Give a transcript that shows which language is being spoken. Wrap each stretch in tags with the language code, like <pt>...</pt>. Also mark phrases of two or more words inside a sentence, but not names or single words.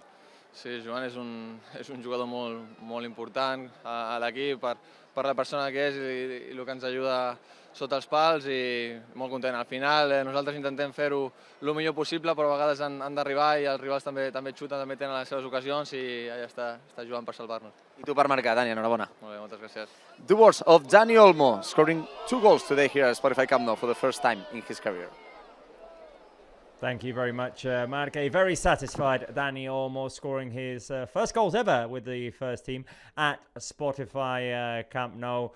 <ca>Sí, Joan és un jugador molt important a l'equip per la persona que és i el que ens ajuda sota els pals i molt content. Al final nosaltres intentem fer-ho el millor possible, però a vegades han d'arribar i els rivals també xuten, també tenen les seves ocasions i allà està jugant per salvar-nos. I tu per marcar, Dani, enhorabona. Molt bé, moltes gràcies.</ca> <en>The words of Dani Olmo, scoring 2 goals today here at Spotify Camp Nou for the first time in his career. Thank you very much, Marque. Very satisfied, Dani Olmo scoring his first goals ever with the first team at Spotify Camp Nou.</en>